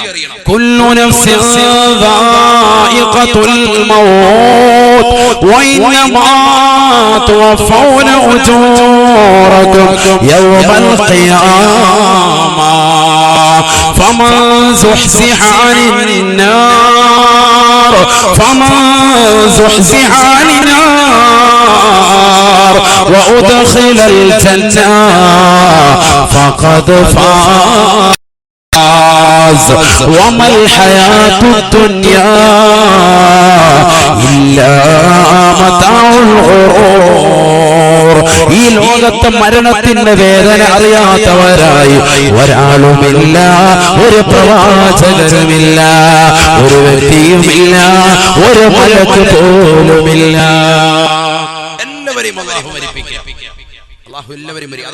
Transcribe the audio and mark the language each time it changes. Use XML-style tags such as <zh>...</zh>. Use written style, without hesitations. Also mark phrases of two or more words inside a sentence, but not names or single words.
<ar>كل نفس ذائقة الموت وإنما توفون أجوركم يوم القيامة فمن زحزح عن النار وأدخل الجنة فقد فاز وما الحياة الدنيا إلا متاع الغرور.</ar> <ml>ഈ ലോകത്തെ മരണത്തിന്റെ വേദന അറിയാത്തവരായി ഒരാളുമില്ല, ഒരു പ്രവാചകനുമില്ല, ഒരു വ്യക്തിയുമില്ല, ഒരു മലക്ക് പോലുമില്ല. എല്ലാവരെയും അല്ലാഹു മരിപ്പിക്കുക. അല്ലാഹു എല്ലാവരെയും മരിക്കും.</ml>